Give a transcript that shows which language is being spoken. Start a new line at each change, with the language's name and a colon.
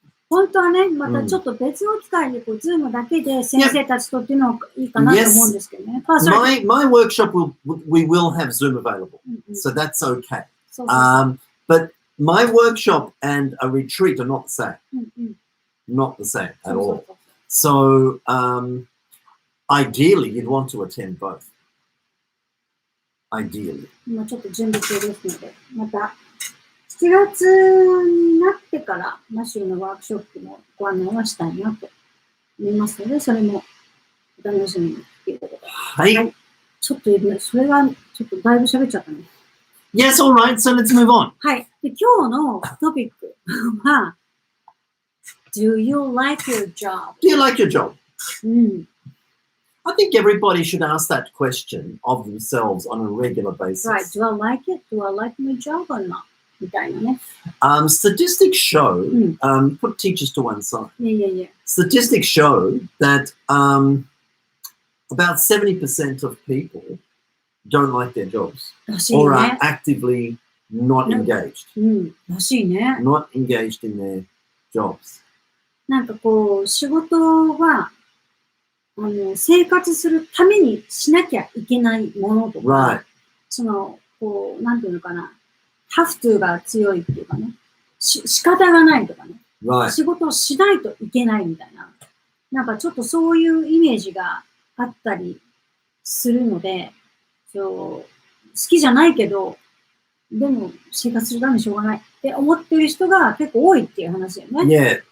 Japanese: 本当はね、またちょっと別の機会にこう、ズームだけで先生たちとっていうのがいいかなと思うんですけどね。
English: My workshop we will have Zoom available, so that's okay. But my workshop and a retreat are not the same. Not the same at all. So ideally, you'd want to attend both. Ideally.
Japanese: 今ちょっと準備中ですので、また7月になってからマシューのワークショップのご案内はしたいなと思いますので、それもお楽しみにということで。はい。ちょっとそれがちょっとだいぶ喋っちゃったね。
English: Yes, all right. So let's move on.
Japanese: はい。で、今日のトピックは、
English: Do you like your job? Do you like your job? I think everybody should ask that question of themselves on a regular basis. Right. Do I like it? Do I like my job or not?
Japanese: みたいなね。
English: Statistics show, put teachers to one side. Yeah. Statistics show that about 70% of people don't like their jobs or are actively not engaged.
Japanese: らしいね。
English: Not engaged in their jobs.
Japanese: なんかこう、仕事は、生活するためにしなきゃいけないものとか、その、こう、なんていうのかな、
English: have to
Japanese: が強いっていうかね、仕方がないとかね、仕事をしないといけないみたいな、なんかちょっとそういうイメージがあったりするので、好きじゃないけど、でも生活するためにしょうがないって思ってる人が結構多いっていう話だよね。